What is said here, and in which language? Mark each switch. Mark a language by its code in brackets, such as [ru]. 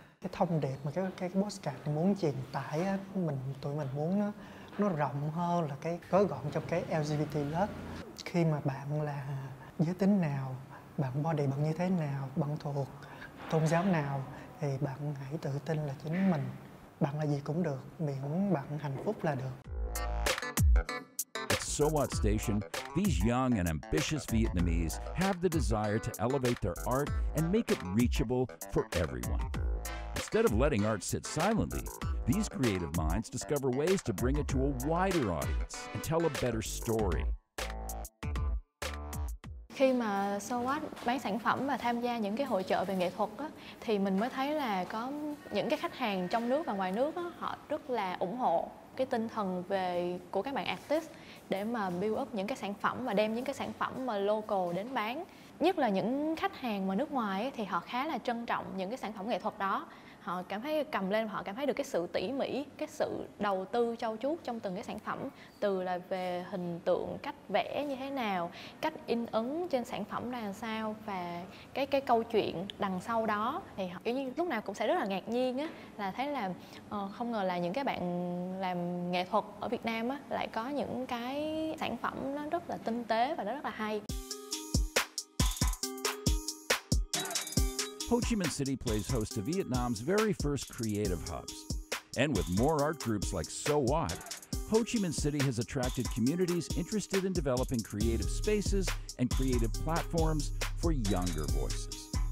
[vi] Cái thông điệp mà cái postcard này muốn truyền tải á, tụi mình muốn nó rộng hơn là cái gói gọn trong cái LGBT+. Khi mà bạn là giới tính nào, bạn body bạn như thế nào, bạn thuộc tôn giáo nào thì bạn hãy tự tin là chính mình. Bạn là gì cũng được, miễn bạn hạnh phúc là được. [en] At So What Station, these young and ambitious Vietnamese have the desire to elevate their art and make it reachable for everyone. Instead of letting art sit silently, these creative minds discover ways to bring it to a wider audience and tell a better story. [vi] Khi mà So What bán sản phẩm và tham gia những cái hội chợ về nghệ thuật á, thì mình mới thấy là có những cái khách hàng trong nước và ngoài nước á, họ rất là ủng hộ cái tinh thần của các bạn artist để mà build up những cái sản phẩm và đem những cái sản phẩm mà local đến bán. Nhất là những khách hàng mà nước ngoài ấy, thì họ khá là trân trọng những cái sản phẩm nghệ thuật đó. Họ cảm thấy cầm lên, họ cảm thấy được cái sự tỉ mỉ, cái sự đầu tư trau chuốt trong từng cái sản phẩm, từ là về hình tượng, cách vẽ như thế nào, cách in ấn trên sản phẩm ra làm sao, và cái câu chuyện đằng sau đó thì họ kiểu như lúc nào cũng sẽ rất là ngạc nhiên á, là thấy là không ngờ là những cái bạn làm nghệ thuật ở Việt Nam á lại có những cái sản phẩm nó rất là tinh tế và nó rất là hay. [en] Ho Chi Minh City plays host to Vietnam's very first creative hubs. And with more art groups like So What, Ho Chi Minh City has attracted communities interested in developing creative spaces and creative platforms for younger voices.